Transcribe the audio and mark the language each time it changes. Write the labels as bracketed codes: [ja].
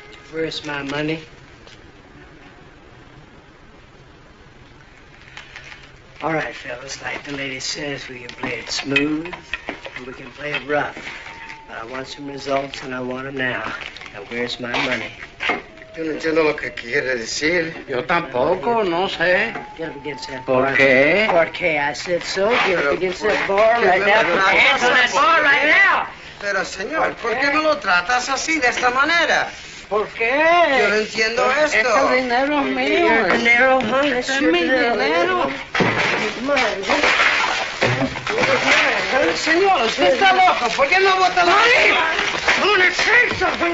[en] Where's my money? All right, fellas, like the lady says, we can play it smooth and we can play it rough. But I want some results and I want them now. Now, where's my money? [es] Yo no entiendo lo que quiere decir. Yo tampoco, no sé. [en] Get up against that bar. [es] ¿Por qué? Porque [en] I said so. Get up against that bar right now. Put your hands on that bar right now. [es] Pero, señor, ¿por qué me lo tratas así, de esta manera? ¿Por qué? Yo no entiendo esto. Este dinero es mío. El dinero, es mi dinero. Señor, usted está loco. ¿Por qué no bota la money? [en] I'm gonna say something.